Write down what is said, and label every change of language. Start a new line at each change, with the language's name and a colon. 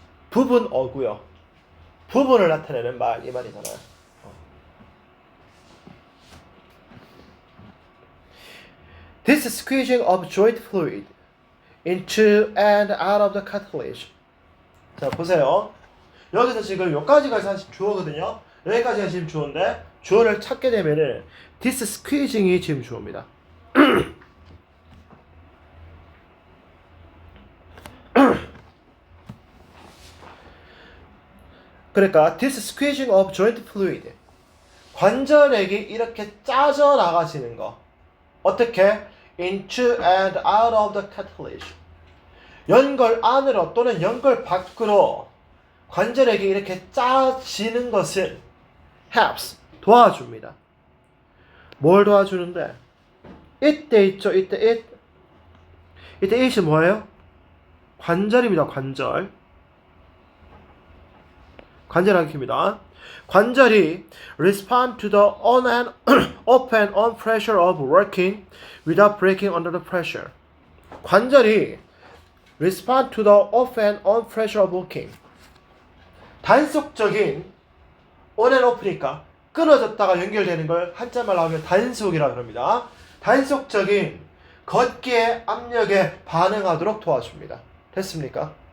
Korean: 부분어고요. 부분을 나타내는 말 이 말이잖아요.
English: This squeezing of joint fluid into and out of the cartilage.
Korean: 자, 보세요. 여기서 지금 여기까지가 사실 주어거든요. 여기까지가 지금 주어인데 주어를 찾게 되면은
English: this squeezing
Korean: 이 지금 주어입니다. 그러니까
English: this squeezing of joint fluid,
Korean: 관절액이 이렇게 짜져 나가지는 거. 어떻게?
English: into and out of the cartilage.
Korean: 연골 안으로 또는 연골 밖으로 관절액이 이렇게 짜지는 것은
English: helps,
Korean: 도와줍니다. 뭘 도와주는데? 이때 있죠. 이때 it이 뭐예요? 관절입니다. 관절. 관절하기입니다.
English: 관절이 respond to the on and off and on pressure of working without breaking under the pressure. 관절이 respond to the off and on pressure of working.
Korean: 단속적인
English: on and off
Korean: 니까 끊어졌다가 연결되는 걸 한자말로 하면 단속이라고 합니다. 단속적인 걷기의 압력에 반응하도록 도와줍니다. 됐습니까?